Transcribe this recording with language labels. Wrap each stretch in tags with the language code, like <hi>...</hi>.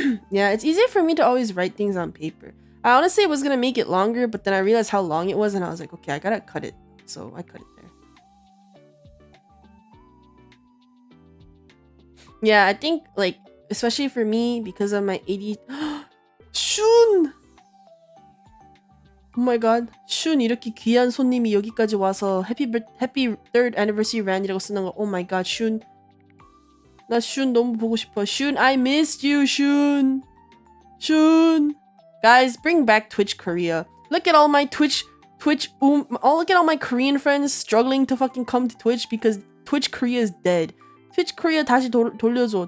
<en>Yeah, it's easier for me to always write things on paper. I honestly was gonna make it longer, but then I realized how long it was, and I was like, okay, I gotta cut it. So I cut it there. Yeah, I think like especially for me because of my ADHD. Shun! Oh my god.</en> <ko>슌 이렇게 귀한 손님이 여기까지 와서</ko> <en>happy third anniversary</en> <ko>Ran이라고 쓰는 거.</ko> <en>Oh my god,</en> <ko>슌. 나 슌 너무 보고 싶어.</ko> <en>슌, I missed you, 슌. 슌. Guys, bring back Twitch Korea. Look at all my look at all my Korean friends struggling to fucking come to Twitch because Twitch Korea is dead.</en> <ko>Twitch Korea 다시 돌려줘.</ko>